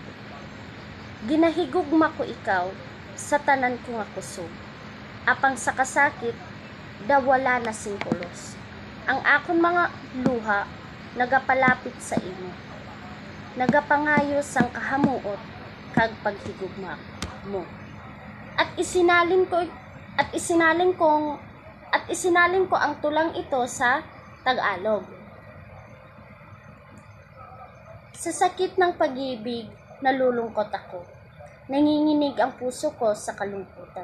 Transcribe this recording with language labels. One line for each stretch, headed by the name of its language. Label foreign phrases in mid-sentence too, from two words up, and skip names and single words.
Hiligaynon: Ginahigugma ko ikaw, sa tanan ko nga kusog. Apang sa kasakit, dawala na singkulos. Ang akon mga luha, nagapalapit sa imo. Nagapangayo sang kahamuot, kag paghigugma mo.
Filipino: At isinalin ko ang tulang ito sa Tagalog. Sa sakit ng pag-ibig, nalulungkot ako. Nanginginig ang puso ko sa kalungkutan.